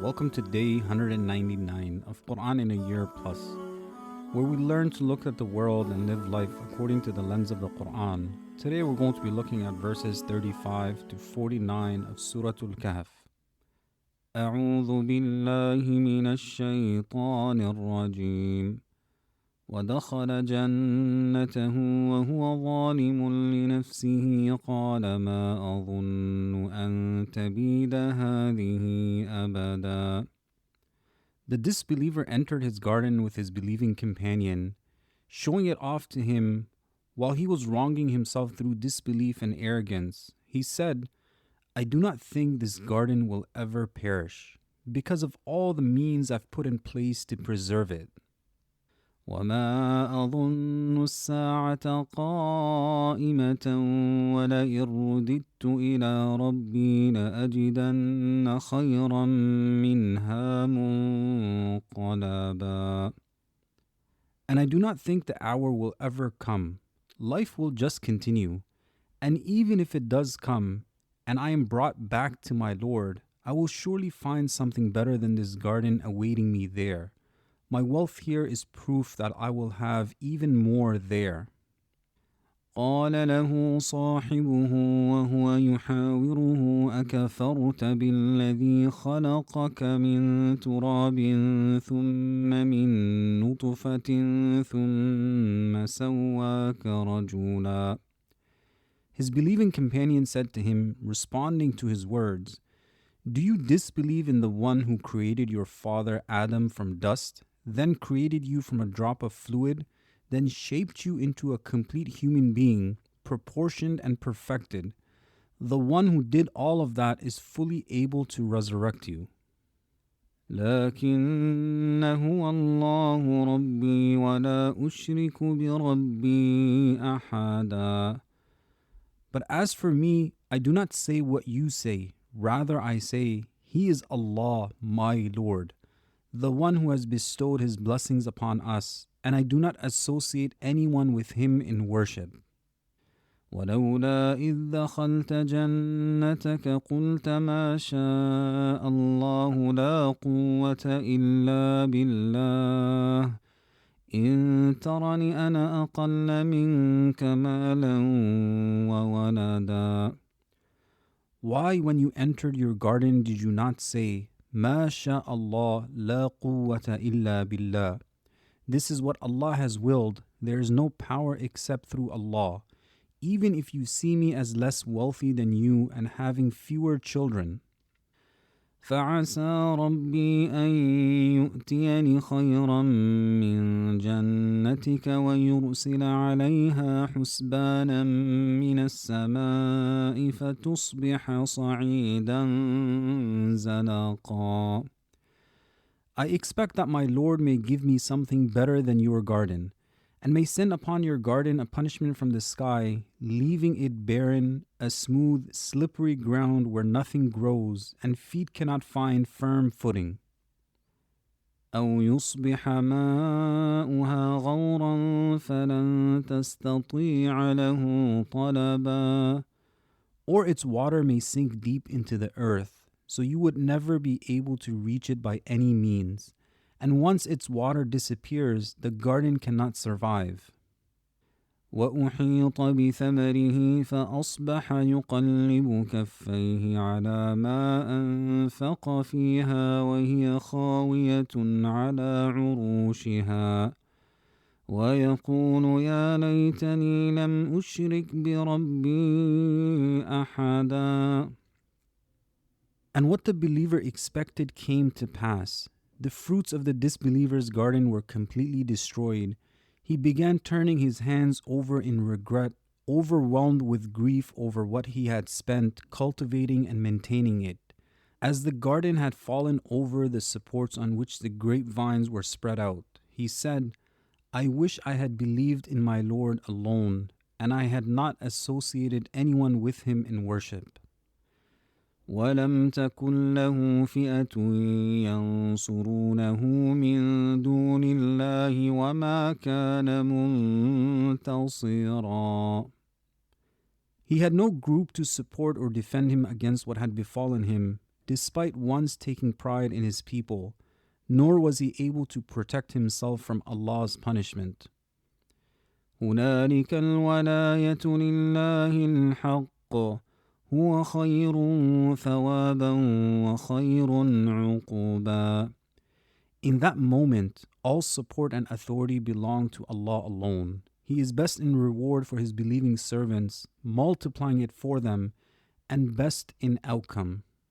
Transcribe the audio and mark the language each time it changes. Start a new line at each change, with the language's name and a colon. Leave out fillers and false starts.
English: Welcome to day 199 of Quran in a Year Plus, where we learn to look at the world and live life according to the lens of the Quran. Today we're going to be looking at verses 35 to 49 of Surah Al-Kahf.
Arabic: أعوذ بالله من الشيطان الرجيم ودخل جنته وهو ظالم لنفسه قال ما أظن أن تبيد هذه أبدا.
English: The disbeliever entered his garden with his believing companion, showing it off to him while he was wronging himself through disbelief and arrogance. He said, I do not think this garden will ever perish, because of all the means I've put in place to preserve it.
Arabic: وما أظن الساعة قائمة ولئن رددت إلى ربي لأجدن خيرا منها منقلبا.
English: And I do not think the hour will ever come. Life will just continue. And even if it does come, and I am brought back to my Lord, I will surely find something better than this garden awaiting me there. My wealth here is proof that I will have even more there.
Arabic: قال له صاحبه وهو يحاوره أكفرت بالذي خلقك من تراب ثم من نطفة ثم سواك رجلا.
English: His believing companion said to him, responding to his words, Do you disbelieve in the one who created your father Adam from dust, then created you from a drop of fluid, then shaped you into a complete human being, proportioned and perfected? The one who did all of that is fully able to resurrect you.
Arabic: لكن هو الله ربي ولا أشرك بربي أحدا.
English: But as for me, I do not say what you say. Rather, I say, He is Allah, my Lord, the one who has bestowed His blessings upon us, and I do not associate anyone with Him in worship.
Arabic: ولولا إذ دخلت جنتك قلت ما شاء الله لا قوة إلا بالله إن ترني أنا أقل منك مالا وولدا.
English: Why, when you entered your garden, did you not say, MashAllah,
Arabic: la quwwata illa billah?
English: This is what Allah has willed. There is no power except through Allah. Even if you see me as less wealthy than you and having fewer children.
Arabic: فعسى ربي أن يؤتيني خيرا من جنتك ويرسل عليها حسبانا من السماء فتصبح صعيدا زلقا.
English: I expect that my Lord may give me something better than your garden, and may send upon your garden a punishment from the sky, leaving it barren, a smooth, slippery ground where nothing grows, and feet cannot find firm footing.
Arabic: أو يصبح ماؤها غورا فلن تستطيع له طلبا.
English: Or its water may sink deep into the earth, so you would never be able to reach it by any means. And once its water disappears, the garden cannot survive.
Arabic: وأحيط بثمره فأصبح يقلب كفيه على ما أنفق فيها وهي خاوية على عروشها ويقول يا ليتني لم أشرك بربي أحدا.
English: And what the believer expected came to pass. The fruits of the disbeliever's garden were completely destroyed. He began turning his hands over in regret, overwhelmed with grief over what he had spent cultivating and maintaining it. As the garden had fallen over the supports on which the grapevines were spread out, he said, I wish I had believed in my Lord alone, and I had not associated anyone with him in worship.
Arabic: ولم تكن له فئة ينصرونه من دون الله وما كان منتصرا.
English: He had no group to support or defend him against what had befallen him, despite once taking pride in his people, nor was he able to protect himself from Allah's punishment.
Arabic: هنالك الولاية لله الحق هو خير ثوابا وخير عقوبا.
English: In that moment, all support and authority belong to Allah alone. He is best in reward for His believing servants, multiplying it for them, and best in outcome.